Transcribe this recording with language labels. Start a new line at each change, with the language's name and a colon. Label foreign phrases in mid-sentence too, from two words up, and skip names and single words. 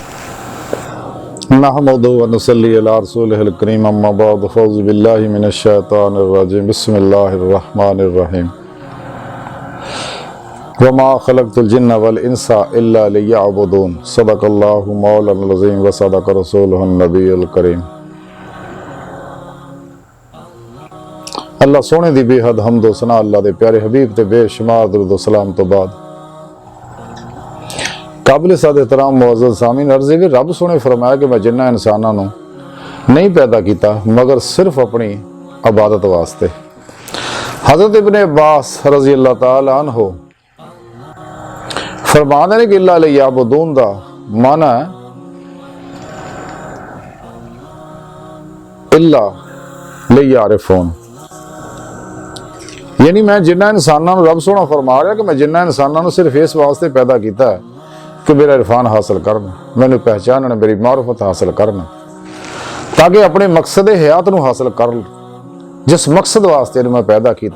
Arabic: نحمده ونصلي على رسوله الكريم أما بعد فأعوذ بالله من الشيطان الرجيم بسم الله الرحمن الرحيم. وما خلقت الجن والإنس إلا ليعبدون. صدق الله مولانا العظيم وصدق رسوله النبي الكريم.
Punjabi: اللہ سوہنے دی بے حد حمد و ثنا اللہ دے پیارے حبیب تے بے شمار درود و سلام توں بعد قابل صد احترام معزز سامعین عرض ہے کہ رب سوہنے فرمایا کہ میں جناں انساناں نوں نہیں پیدا کیا مگر صرف اپنی عبادت واسطے. حضرت ابن عباس رضی اللہ تعالیٰ عنہ فرماتے ہیں کہ
Arabic: إلا ليعبدون
Punjabi: دا معنیٰ ہے
Arabic: إلا ليعرفون,
Punjabi: یعنی میں جناں انساناں نوں رب سوہنا فرما رہا کہ میں جناں انساناں نوں صرف اس واسطے پیدا کیا ہے کہ میرا عرفان حاصل کرن، مینوں پہچانن، میری معرفت حاصل کرن، تاکہ اپنے مقصد حیات نوں حاصل کر جس مقصد واسطے میں پیدا کیا.